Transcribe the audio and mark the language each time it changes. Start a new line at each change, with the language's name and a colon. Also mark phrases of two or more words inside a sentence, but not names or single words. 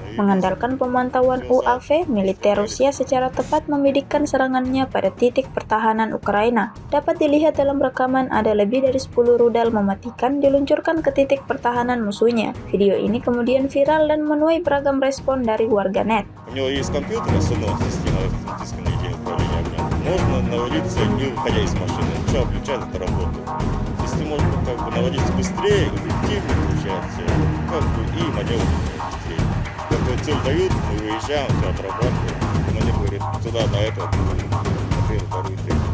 Indonesian: Mengandalkan pemantauan UAV, militer Rusia secara tepat membidikkan serangannya pada titik pertahanan Ukraina. Dapat dilihat dalam rekaman ada lebih dari 10 rudal mematikan diluncurkan ke titik pertahanan musuhnya. Video ini kemudian viral dan menuai beragam respon dari warganet.
Russian: У него есть компьютер, основная система автоматического наведения управления огнем. Можно наводиться, не выходя из машины. Включал, включает, это работает. если может быть как бы наводиться быстрее, эффективнее получается, как бы и маневр быстрее. Какую цель дают, мы выезжаем, все отрабатываем. Командир говорит, туда, на это, на первую, вторую, третью.